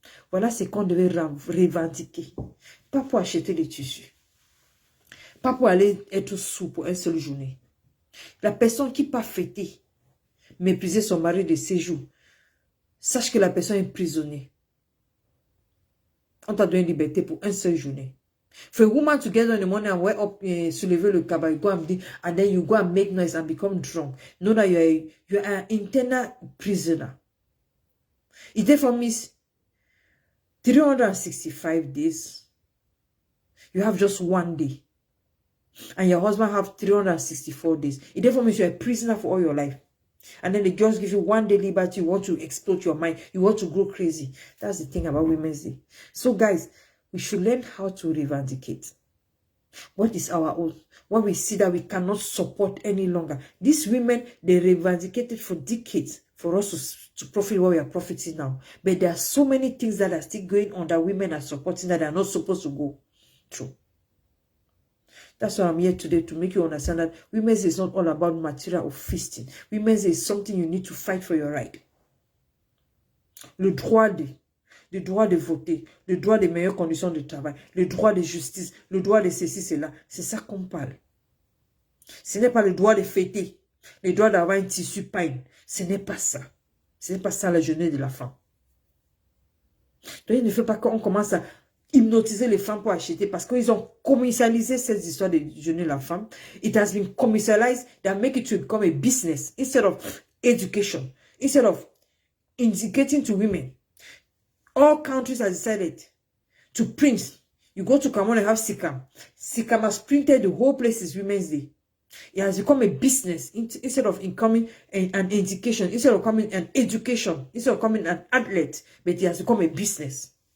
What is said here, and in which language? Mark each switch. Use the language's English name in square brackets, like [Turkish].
[French] Voilà ce qu'on devait revendiquer. Pas pour acheter des tissus. Pas pour aller être sous pour une seule journée. La personne qui part fêter, mépriser son mari de séjour, sache que la personne est prisonnière. On t'a donné liberté pour une seule journée. [English] For a woman to get on the morning and wake up, [French] soulever le cabas, [English] you go and then you go and make noise and become drunk. Know that you're an internal prisoner. It therefore means 365 days. You have just one day. And your husband have 364 days. It therefore means you're a prisoner for all your life. And then they just give you one day liberty. You want to explode your mind. You want to go crazy. That's the thing about Women's Day. So guys, we should learn how to revindicate. What is our own? When we see that we cannot support any longer. These women, they revindicated for decades for us to profit what we are profiting now. But there are so many things that are still going on that women are supporting that are not supposed to go through. That's why I'm here today, to make you understand that Women's is not all about material or feasting. Women's is something you need to fight for your right. [French] Le droit de voter, le droit des meilleures conditions de travail, le droit de justice, le droit de ceci, cela. C'est ça qu'on parle. Ce n'est pas le droit de fêter, le droit d'avoir un tissu pain. Ce n'est pas ça. Ce n'est pas ça la journée de la femme. Donc il ne faut pas qu'on commence à hypnotiser les femmes pour acheter parce qu'ils ont commercialisé cette histoire de journée de la femme. [English] It has been commercialized that make it to become a business instead of education, instead of indicating to women. All countries have decided to print. You go to Cameroon and have Sikam. Sikam has printed the whole place is Women's Day. It has become a business instead of becoming an education, instead of becoming an education, instead of becoming an outlet, but it has become a business.